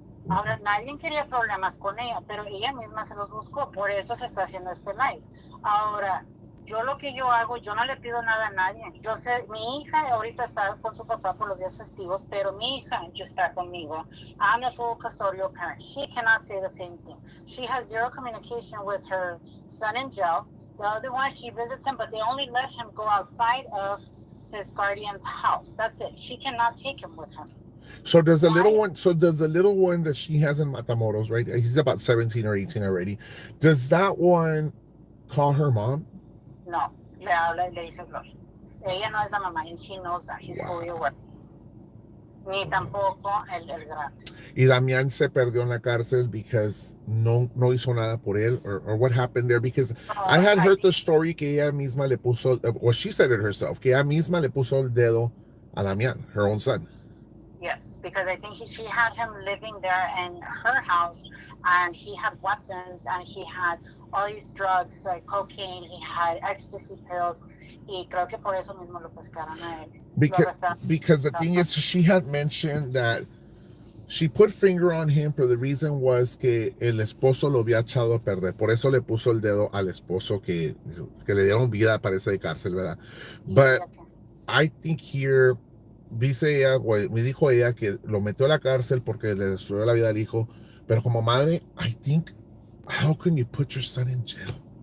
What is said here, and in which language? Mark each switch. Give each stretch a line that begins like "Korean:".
Spanish: Ahora, nadie quería problemas con ella, pero ella misma se los buscó, por eso se está haciendo este live. Ahora, yo lo que yo hago, yo no le pido nada a nadie. Yo sé, mi hija ahorita está con su papá por los días festivos, pero mi hija ya está conmigo.
English: I'm a full custodial parent. She cannot say the same thing. She has zero communication with her son in jail. The other one, she visits him, but they only let him go outside of his guardian's house. That's it. She cannot take him with him. So does the little one that she has in Matamoros, right? He's about 17 or 18 already. Does that one call her mom?
Spanish: No, le habla y le dice Gloria. Ella no es la mamá,
English: and he knows that. He's fully aware.
Spanish: Ni tampoco el grande. Y Damián se perdió en la cárcel
English: because
Spanish: no hizo nada por él,
English: or what happened there? Because I had heard the story
Spanish: que ella misma le puso,
English: or she said it herself, que ella misma le puso el dedo a Damián, her own son. Yes, because I think she had him living there in her house, and he had weapons, and he had all these drugs, like cocaine, he had ecstasy pills,
Spanish: y creo que por eso mismo lo pescaron a él.
English: Because the thing is, she had mentioned that she put finger on him,
Spanish: pero
English: the reason was
Spanish: que el esposo lo había echado a perder. Por eso le puso el dedo al esposo que le dieron vida, parece, de cárcel, ¿verdad?
English: But I think here,
Spanish: dice ella, me dijo ella que lo metió a la cárcel porque le destruyó la vida al hijo. Pero como madre,
English: I think, how can you put your son in jail?